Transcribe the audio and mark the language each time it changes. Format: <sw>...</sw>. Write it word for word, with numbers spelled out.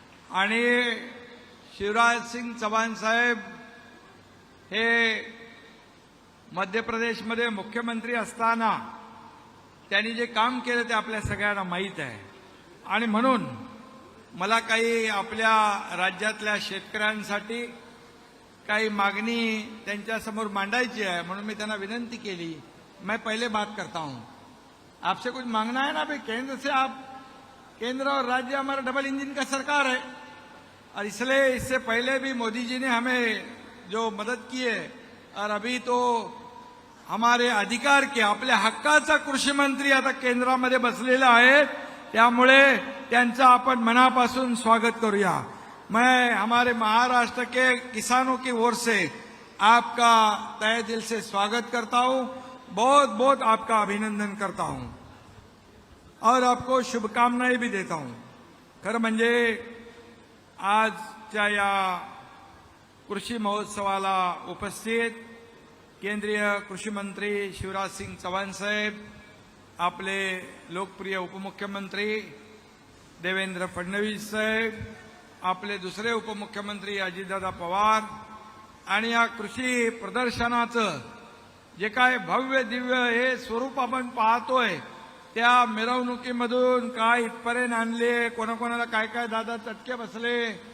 <mr>आणि शिवराज सिंग चव्हाण साहेब हे मध्य प्रदेशमध्ये मुख्यमंत्री असताना त्यांनी जे काम केलं ते आपल्या सगळ्यांना माहीत आहे. आणि म्हणून मला काही आपल्या राज्यातल्या शेतकऱ्यांसाठी काही मागणी त्यांच्यासमोर मांडायची आहे. म्हणून मी त्यांना विनंती केली.</mr> <hi>मैं पहले बात करता हूँ, आपसे कुछ मांगना है ना भाई, केंद्र से आप, केंद्र और राज्य हमारा डबल इंजन का सरकार है. और इसलिए इससे पहले भी मोदी जी ने हमें जो मदद की है, और अभी तो हमारे अधिकार के</hi> <mr>आपल्या हक्काचा कृषी मंत्री आता केंद्रामध्ये बसलेला आहे, त्यामुळे त्यांचा आपण मनापासून स्वागत करूया.</mr> <hi>मैं हमारे महाराष्ट्र के किसानों की ओर से आपका तहे दिल से स्वागत करता हूं, बहुत बहुत आपका अभिनंदन करता हूं और आपको शुभकामनाएं भी देता हूं.</hi> <mr>खरं म्हणजे आजच्या या कृषी महोत्सवाला उपस्थित केंद्रीय कृषी मंत्री शिवराज सिंग चव्हाण साहेब, आपले लोकप्रिय उपमुख्यमंत्री देवेंद्र फडणवीस साहेब, आपले दुसरे उपमुख्यमंत्री अजितदादा पवार, आणि या कृषी प्रदर्शनाचं जे काय भव्य दिव्य हे स्वरूप आपण पाहतोय, त्या मिरवणुकीमधून काय इथपर्यंत आणले, कोणाकोणाला काय काय दादा चटके बसले.</mr>